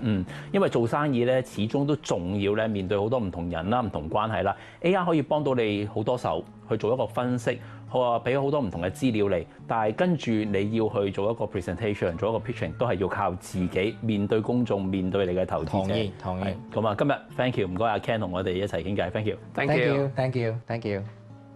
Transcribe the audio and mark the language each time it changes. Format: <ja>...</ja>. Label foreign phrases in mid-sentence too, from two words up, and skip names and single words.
<yue>因為做生意咧，始終都重要咧，面對好多唔同人啦、唔同關係啦。AI 可以幫到你好多手去做一個分析，佢俾好多唔同嘅資料你，但係跟住你要去做一個 presentation， 做一個 pitching， 都係要靠自己面對公眾，面對你嘅投資者。同意。咁啊，今日</yue> <en>thank you，</en> <yue>唔該阿 Ken 同我哋一齊傾偈 ，</yue> <en>thank you。 Thank you。</en>